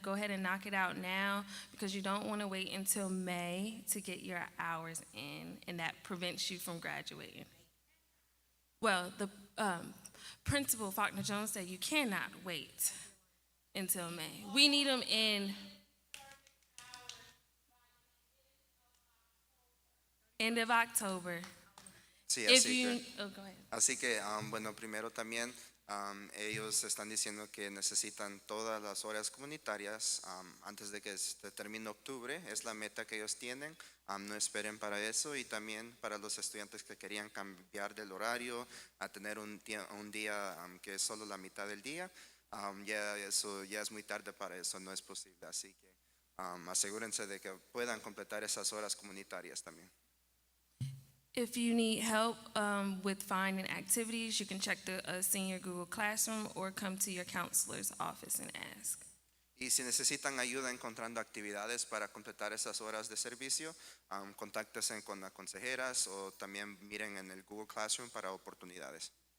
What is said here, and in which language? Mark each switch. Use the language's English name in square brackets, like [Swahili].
[English] Go ahead and knock it out now, because you don't want to wait until May to get your hours in, and that prevents you from graduating. Well, the principal, Faulkner Jones, said you cannot wait until May. We need them in end of October. [Spanish] Sí, [English] If [Spanish] así [English] you, [Spanish] que, [English] oh, go ahead. [Spanish] así que bueno, primero también Ellos están diciendo que necesitan todas las horas comunitarias antes de que se termine octubre. Es la meta que ellos tienen. No esperen para eso. Y también para los estudiantes que querían cambiar del horario a tener un día que es solo la mitad del día, ya es muy tarde para eso, no es posible. Así que asegúrense de que puedan completar esas horas comunitarias también. [English] If you need help with finding activities, you can check the senior Google Classroom or come to your counselor's office and ask. [Spanish] Y si necesitan ayuda encontrando actividades para completar esas horas de servicio, contáctense con las consejeras o también miren en el Google Classroom para oportunidades.